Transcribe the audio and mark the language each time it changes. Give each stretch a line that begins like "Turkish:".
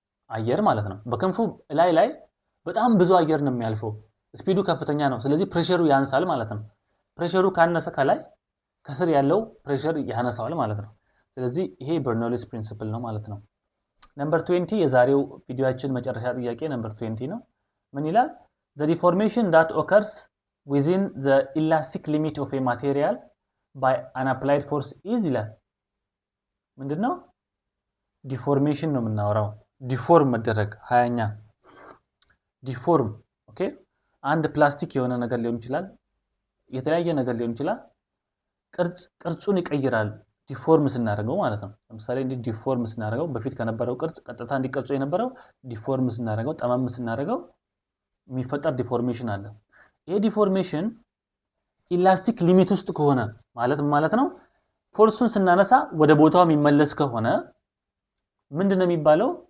Amharic: አየር ማለት ነው። በክንፉ ላይ በጣም ብዙ አየር ነው የሚያልፈው። ስፒዱ ከፍተኛ ነው። ስለዚህ ፕሬሸሩ ያንሳል ማለት ነው። ፕሬሸሩ ካነሰ ከላይ ከስር ያለው ፕሬሸር ያነሳዋል ማለት ነው። ስለዚህ ይሄ በርኖሊስ ፕሪንሲፕል ነው ማለት ነው። ነምበር 20 የዛሬው ቪዲዮአችን መጨረሻ ጥያቄ ነምበር 20 ነው። ምን ይላል?
English: The deformation that occurs within the elastic limit of a material by an applied force is
Amharic: ይላል። ምንድነው? ዲፎርሜሽን ነው የምናወራው። ዲፎርም መደረግ 20ኛ ዲፎርም ኦኬ። አንድ ፕላስቲክ የሆነ ነገር ሊሆን ይችላል፣ የተለያየ ነገር ሊሆን ይችላል። ቅርጹን ይቀይራል ዲፎርም ስናደርገው ማለት ነው። ለምሳሌ እንዲህ ዲፎርም ስናደርገው በፊት ከነበረው ቅርጽ ቀጥታ እንዲቀርጹ የነበረው ዲፎርም ስናደርገው ጠመም ስናደርገው የሚፈጠር ዲፎርሜሽን አለ። ይሄ ዲፎርሜሽን ኢላስቲክ ሊሚት ውስጥ ከሆነ ማለት ነው ፎርሱን ስናነሳ ወደ ቦታው የሚመለስ ከሆነ ምንድነው የሚባለው?